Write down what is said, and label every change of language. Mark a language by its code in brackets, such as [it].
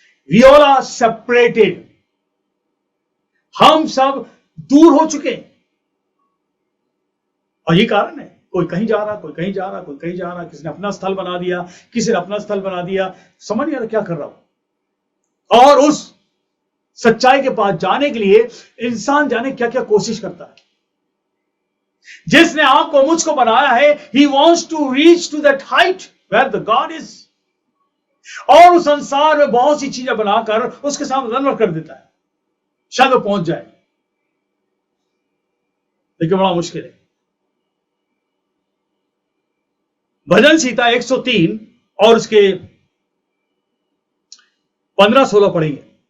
[en] We all are separated. [hi] हम सब दूर हो चुके हैं और ये कारण है, कोई कहीं जा रहा, कोई कहीं जा रहा, कोई कहीं जा रहा, किसी ने अपना स्थल बना दिया, किसी ने अपना स्थल बना दिया, समझ नहीं आ रहा क्या कर रहा हूं। और उस सच्चाई के पास जाने के लिए इंसान जाने क्या क्या कोशिश करता है। जिसने आपको मुझको बनाया है, [en] he wants to reach to that height where the God is। [hi] और उस संसार में बहुत सी चीजें बनाकर उसके सामने रनवर कर देता है, शायद वो पहुंच जाए, लेकिन बड़ा मुश्किल है। भजन संहिता 103 और उसके 15-16 पढ़ेंगे।